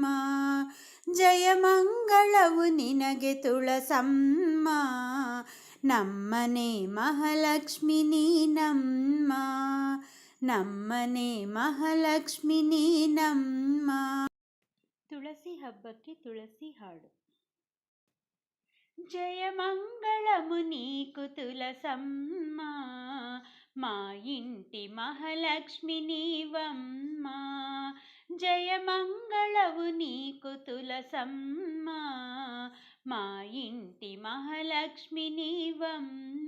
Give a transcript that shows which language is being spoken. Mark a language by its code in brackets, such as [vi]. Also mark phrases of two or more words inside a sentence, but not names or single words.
[kn] ಜಯ ಮಂಗಳವು ನಿನಗೆ ತುಳಸಮ್ಮ, ನಮ್ಮನೆ ಮಹಾಲಕ್ಷ್ಮಿ ನೀನಮ್ಮ. ನಮ್ಮನೆ ಮಹಾಲಕ್ಷ್ಮಿ ನೀನಮ್ಮ. ತುಳಸಿ ಹಬ್ಬಕ್ಕೆ ತುಳಸಿ ಹಾಡು. [te] ಜಯ ಮಂಗಳము నీకు తులసమ్మ, మా ఇంటి మహాలక్ష్మి నీవమ్మ. జయ మంగళవు నీకు తులసమ్మ, మా ఇంటి మహాలక్ష్మి నీవమ్మ.